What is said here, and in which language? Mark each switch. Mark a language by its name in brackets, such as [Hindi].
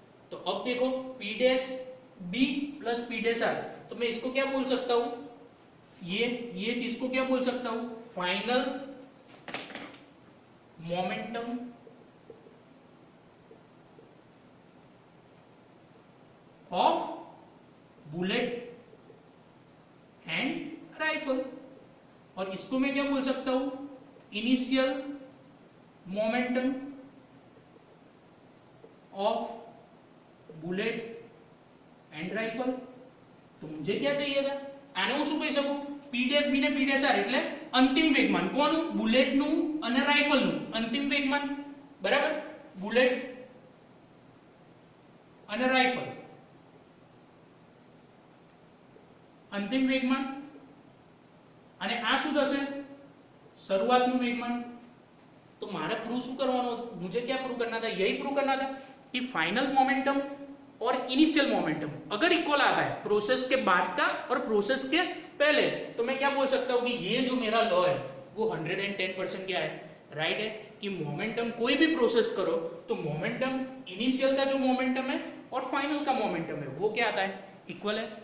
[Hindi] तो अब देखो P dash B plus P dash are, तो मैं इसको क्या बोल सकता हूं, ये चीज को क्या बोल सकता हूं, final momentum of bullet and rifle. और इसको मैं क्या बोल सकता हूं, initial momentum of bullet and rifle. तो मुझे क्या चाहिए था, [Gujarati] આને હું શું કહી શકું, પી ડેશ બી ને પી ડેશ આર એટલે અંતિમ વેગમાન કોનું, બુલેટનું અને રાઇફલનું અંતિમ વેગમાન, બરાબર, બુલેટ અને રાઇફલ અંતિમ વેગમાન, અને આ શું થશે, શરૂઆતનું વેગમાન। तो मारे प्रूव शू करवानो, [Hindi] मुझे क्या प्रूव करना था, यही प्रूव करना था कि फाइनल मोमेंटम और इनिशियल मोमेंटम अगर इक्वल आता है प्रोसेस के बाद का और प्रोसेस के पहले, तो मैं क्या बोल सकता हूं कि ये जो मेरा लॉ है वो 110% क्या है, राइट है, कि मोमेंटम कोई भी प्रोसेस करो तो मोमेंटम इनिशियल का जो मोमेंटम है और फाइनल का मोमेंटम है वो क्या आता है, इक्वल है।